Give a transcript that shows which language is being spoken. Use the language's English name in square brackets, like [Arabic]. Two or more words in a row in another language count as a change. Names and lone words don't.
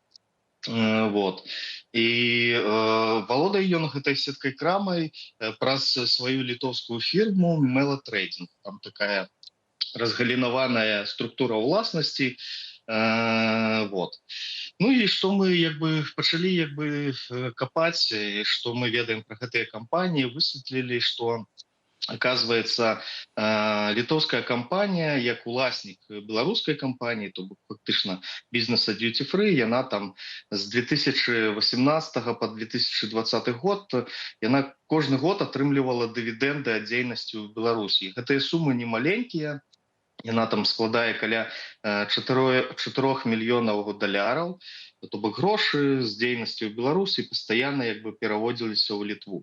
[Belarusian] Вот. І валодае ён гэтай сеткай крамай праз сваю літоўскую фірму Mela Trading. Там такая разгалінаваная структура ўласнасці. Вот. Ну і што мы пачалі капаць, што мы ведаем пра гэтыя кампаніі, высветлілі, што [Russian] оказывается, литовская компания, [Belarusian] як уласнік беларускай компании, то фактично бизнеса Duty Free, яна там с 2018 по 2020 год, яна кожны год атрымлівала дывідэнды ад дзейнасці ў Беларусі. Гэтыя сумы не маленькія, яна там складае каля 4 мільёнаў даляраў, то бок грошы з дзейнасцю ў Беларусі пастаянна пераводзіліся ў Літву.